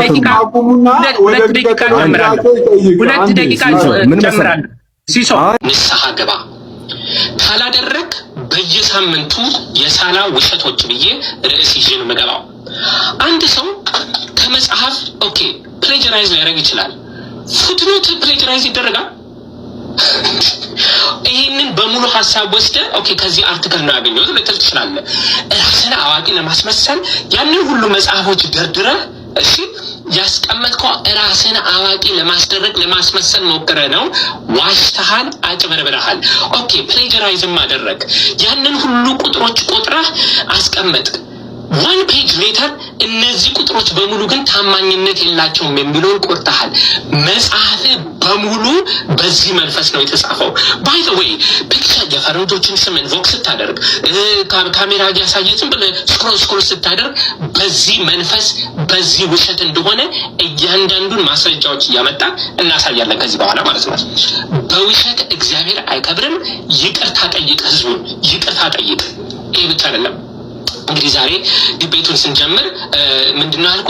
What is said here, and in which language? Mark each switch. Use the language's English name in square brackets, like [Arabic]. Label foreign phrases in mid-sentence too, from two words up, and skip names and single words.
[Amharic] ንስሐ ገባ ካላደረግ በየሳምንቱ የሳላ ውሸቶች ብዬ ርዕስ ይዤ ነው የምገባው። አንድ ሰው ከመጽሐፍ ፕሌጀራይዝ ሊያደርግ ይችላል። ፉትኖት ፕሌጀራይዝ ይደረጋል። ይህንን በሙሉ ሀሳብ ወስደ ከዚህ አርቲክል ነው ያገኘሁት ልትል ትችላለህ። ራስን አዋቂ ለማስመሰል ያንን ሁሉ መጽሐፎች ደርድረህ ያስቀመጥከው ራስን አዋቂ ለማስደረግ ለማስመሰል ሞክረ ነው። ዋሽተሃል፣ አጭበርብረሃል። ፕሌጀራይዝም አደረግ። ያንን ሁሉ ቁጥሮች ቆጥረህ አስቀመጥ። [English] one page later [Amharic] እነዚህ ቁጥሮች በሙሉ ግን ታማኝነት የላቸውም የሚለውን ቆርጠሃል። መጽሐፍ በሙሉ በዚህ መንፈስ ነው የተጻፈው። [English] by the way [Amharic] ፒክቸር የፈረንጆችን ስም ኢንቮክ ስታደርግ ካሜራ ያሳየትን ብለህ ስክሮል ስታደርግ በዚህ መንፈስ በዚህ ውሸት እንደሆነ እያንዳንዱን ማስረጃዎች እያመጣ እናሳያለን ከዚህ በኋላ ማለት ነው። በውሸት እግዚአብሔር አይከብርም። ይቅርታ ጠይቅ፣ ህዝቡን ይቅርታ ጠይቅ። ይሄ ብቻ አይደለም። እንግዲህ ዛሬ ዲቤቱን ስንጀምር ምንድነው ያልኩት?